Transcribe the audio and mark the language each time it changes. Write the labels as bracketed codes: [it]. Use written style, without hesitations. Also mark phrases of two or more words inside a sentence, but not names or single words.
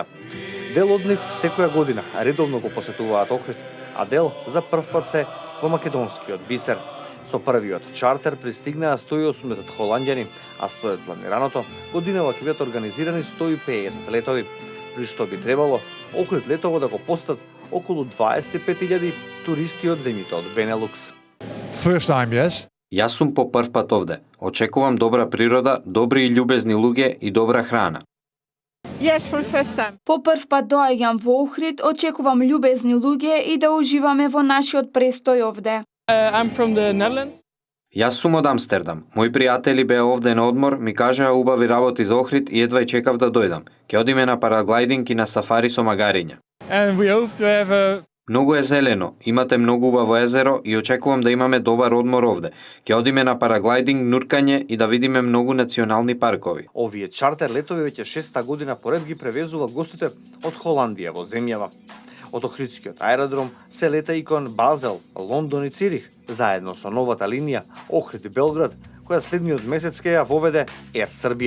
[mk] Дел од нив секоја година редовно го посетуваат Охрид, а дел за прв пат се во македонскиот бисер. Со првиот чартер пристигнаа 180 холанѓани, а според планираното, годинава ќе бидат организирани 150 летови, при што би требало Охрид летово да го посетат околу 25.000 туристи од земјите од Бенелукс. [en] First time, yes. [mk] Јас сум по прв пат овде. Очекувам добра природа, добри и љубезни луѓе и добра храна. [en] Yes, for the first time. [mk] По прв пат доаѓам во Охрид, очекувам љубезни луѓе и да уживаме во нашиот престој овде. [en] I'm from the Netherlands. [mk] Јас сум од Амстердам. Мои пријатели беа овде на одмор, ми кажаа убави работи за Охрид и едва чекав да дојдам. Ќе одиме на параглайдинг и на сафари со магариња. [en] And we hope to have a... [mk] Многу е зелено, имате многу убаво езеро и очекувам да имаме добар одмор овде. Ќе одиме на параглайдинг, нуркање и да видиме многу национални паркови. Овие чартер летови веќе 6-та година поред ги превезуваат гостите од Холандија во земјава. Од Охридскиот аеродром се лета и кон Базел, Лондон и Цирих, заедно со новата линија Охрид-Белград, која следниот месец ќе ја воведе Ер Србија.